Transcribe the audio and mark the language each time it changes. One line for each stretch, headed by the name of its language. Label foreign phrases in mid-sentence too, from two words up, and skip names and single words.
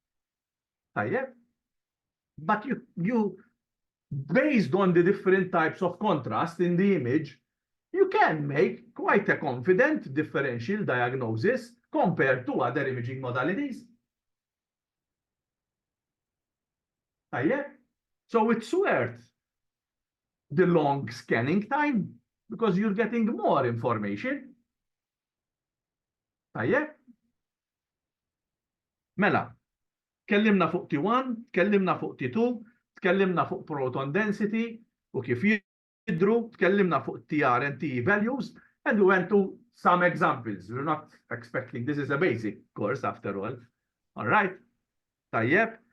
English: But you, based on the different types of contrast in the image, you can make quite a confident differential diagnosis compared to other imaging modalities. So it's worth the long scanning time because you're getting more information.
Maltese: Mela, tkellimna fuq T1, tkellimna fuq T2, tkellimna fuq
English: proton density
Maltese: u kif jidru, tkellimna fuq
English: TR and T values, and we went to some examples. We're not expecting, this is a basic course after all. All right?
Maltese: Tajjeb,